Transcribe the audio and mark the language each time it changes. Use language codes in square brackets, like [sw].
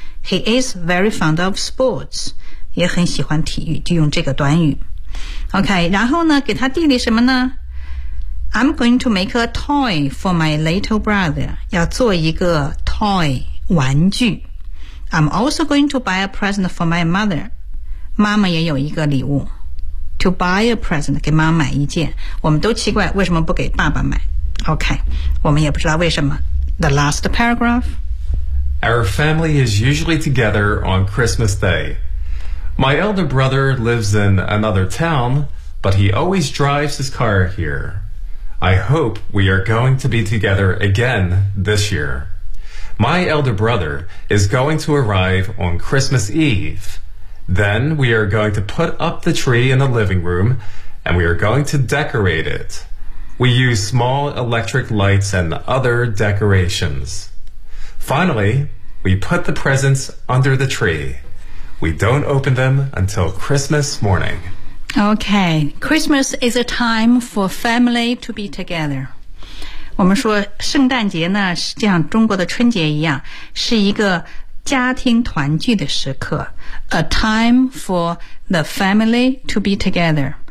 [en] He is very fond of sports, [zh] 也很喜欢体育。就用这个短语。 [en] OK, [zh] 然后呢给他弟弟什么呢 [en] I'm going to make a toy for my little brother. [zh] 要做一个 toy, 玩具。 [en] I'm also going to buy a present for my mother. [zh] 妈妈也有一个礼物。 [en] To buy a present, [zh] 给妈妈买一件。我们都奇怪为什么不给爸爸买。 OK, 我们也不知道为什么。 [en] The last paragraph. Our family is usually together on Christmas Day. My elder brother lives in another town, but he always drives his car here. I hope we are going to be together again this year. My elder brother is going to arrive on Christmas Eve. Then we are going to put up the tree in the living room, and we are going to decorate it. We use small electric lights and other decorations. Finally, we put the presents under the tree. We don't open them until Christmas morning. Okay, Christmas is a time for family to be together. [zh] 我们说圣诞节呢，是像中国的春节一样，是一个家庭团聚的时刻。 [en] A time for the family to be together.